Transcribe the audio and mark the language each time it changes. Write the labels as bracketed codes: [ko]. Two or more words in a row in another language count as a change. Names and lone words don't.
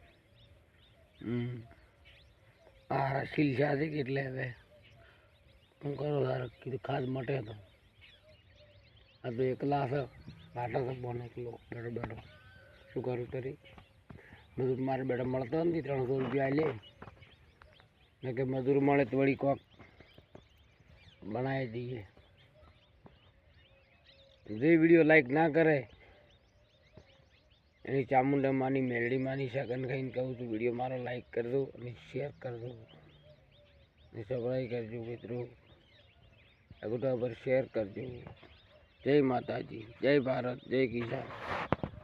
[gu] આ શીલસા છે એટલે હવે હું કરો તારે કીધું ખાસ મટે તો આ તો એકલા છે વાટો છે બોન એકલો બેઠો બેઠો શું કરું તરી મજૂર મારે બેઠા મળતો નથી 300 રૂપિયા લે ને કે મજૂર મળે તો વળી કોક બનાવી દઈએ જે વિડીયો લાઈક ના કરે એની ચામુંડા માની મેલડી માની શકન ખાઈને કહું છું વિડીયો મારો લાઈક કરી દો અને શેર કરી દો અને સબસ્ક્રાઇબ કરજો મિત્રો [hi] अगुटा पर शेयर कर दो। जय माता जी, जय भारत, जय किसान।